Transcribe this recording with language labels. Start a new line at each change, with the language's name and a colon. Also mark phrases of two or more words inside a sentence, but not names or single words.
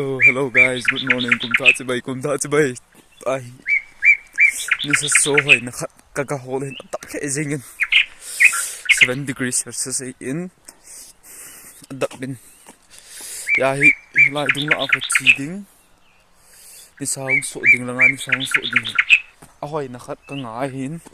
English: Hello guys, good morning.
Thado Chin: Kumthah Chibai Nisa So na kanga hole tap ke jingin 7
English: degrees Celsius
Thado Chin: in adap bin ya hi lai dung la ko chi ding ni sang so ding langa ni sang so ding ahoi na khat ka nga hin